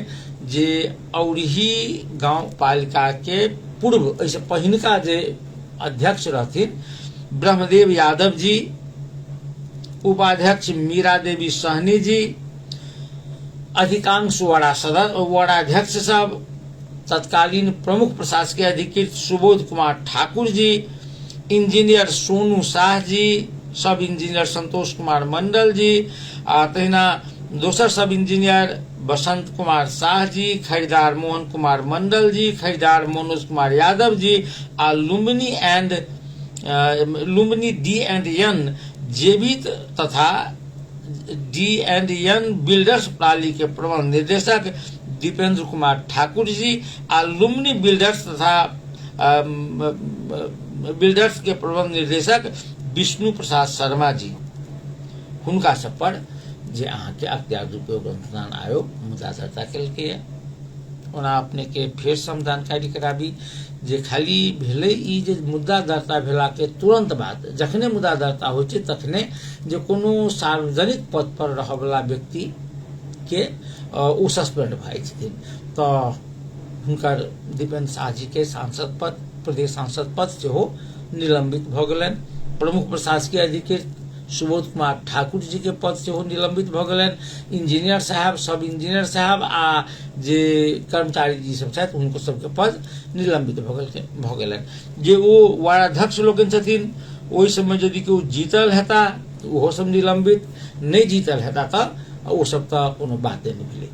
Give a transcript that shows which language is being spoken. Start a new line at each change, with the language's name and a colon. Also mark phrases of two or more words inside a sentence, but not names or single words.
Maithili: जे औरही गांव पालिका के पूर्व ऐसे पहिनका जे अध्यक्ष रहथिन ब्रह्मदेव यादव जी, उपाध्यक्ष मीरा देवी सहनी जी, अधिकांश वार्डाध्यक्ष सब, तत्कालीन प्रमुख प्रशासकीय अधिकृत सुबोध कुमार ठाकुर जी, इंजीनियर सोनू शाह जी, सब इंजीनियर संतोष कुमार मंडल जी, तहिना दोसर सब इंजीनियर बसंत कुमार शाह जी, खरीदार मोहन कुमार मंडल जी, खरीदार मनोज कुमार यादव जी, आ लुम्बिनी D&N जेबी तथा D&N बिल्डर्स प्रणाली के प्रबंध निर्देशक दीपेंद्र कुमार ठाकुर जी, आ लुम्बिनी बिल्डर्स तथा बिल्डर्स के प्रबंध निर्देशक विष्णु प्रसाद शर्मा जी, हुनका सब पर जे अहाँ के अख्तियार दुरुपयोग अनुसंधान आयोग मुद्दा दर्ता केलकैया। ओना अपने के फेर से हम जानकारी कराबी जे खाली भेलै ई जे मुद्दा दर्ता भेला के तुरंत बाद, जखने मुद्दा दर्ता होइ छै तखने जे कोनो सार्वजनिक पद पर रहय वाला व्यक्ति के ओ सस्पेंड भऽ जाइ छथिन तऽ हुनकर दीपेंद्र शाह जी के सांसद पद, प्रदेश सांसद पद सेहो निलंबित भऽ गेलनि। प्रमुख प्रशासकीय अधिकृत सुबोध कुमार ठाकुर जी के पद सेहो निलंबित भऽ गेलनि। इंजीनियर साहब, सब इंजीनियर साहब आ जे कर्मचारी जी सब छथि हुनको सबके पद निलंबित भऽ गेलनि। जे ओ वार्डाध्यक्ष लोकनि छथिन ओहि समय यदि केओ जीतल हेता तऽ ओहो सब निलंबित, नहि जीतल हेता तऽ ओ सब तऽ कोनो बाते नहि भेलै।